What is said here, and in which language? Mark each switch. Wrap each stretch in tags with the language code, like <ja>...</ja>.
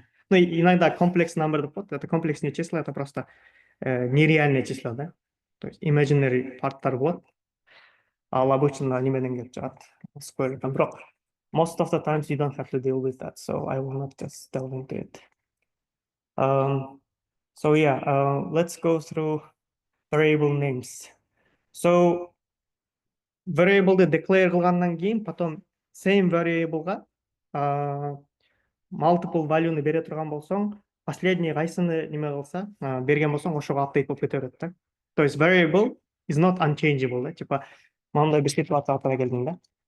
<ru>Ну, иногда комплекс number, это комплексные числа, это просто нереальные числа, да?</ru> <ky>То есть imaginary парттар болот. Ал обычно неменен келип чыгат, square root.</ky> <en>Бирок most of the times you don't have to deal with that, so I will not just delve into it. So yeah, let's go through variable names.</en> <ky>So variable'ды declare кылгандан кийин, потом same variable'га multiple value'ны бере турган болсоң, последний кайсыны неме кылса, берген болсоң, ошого update болуп кете берет да. То есть</ky> <en>variable is not unchangeable,</en> <ky>да, типа мындай бир ситуацияга келдиң да.</ky>